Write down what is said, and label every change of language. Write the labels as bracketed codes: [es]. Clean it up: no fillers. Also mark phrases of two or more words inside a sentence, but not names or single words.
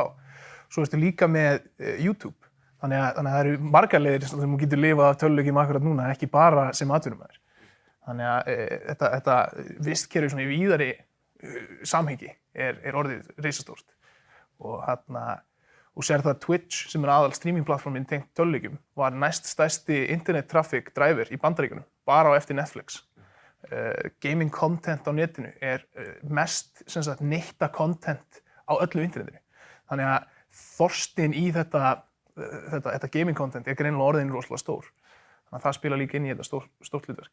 [is] Svo ertu líka með YouTube. Þannig að það eru margar leiðir sem þú getur lifað af tölvuleikjum akkurat núna, ekki bara sem atvinnumaður. Þannig að þetta vistkerfi svona í víðari samhengi er orðið risastórt. Og sér það að Twitch, sem er aðal streamingplattformin tengt tölvuleikjum, var næst stærsti [en] internet traffic driver [is] í Bandaríkjunum, bara á eftir Netflix. [en] Gaming content [is] á netinu er mest neytta content á öllu internetinu. Þannig að þorstinn í þetta [en] gaming content [is] er greinilega orðinn rosalega stór. Þannig að það spila líka inn í þetta stórt hlutverk.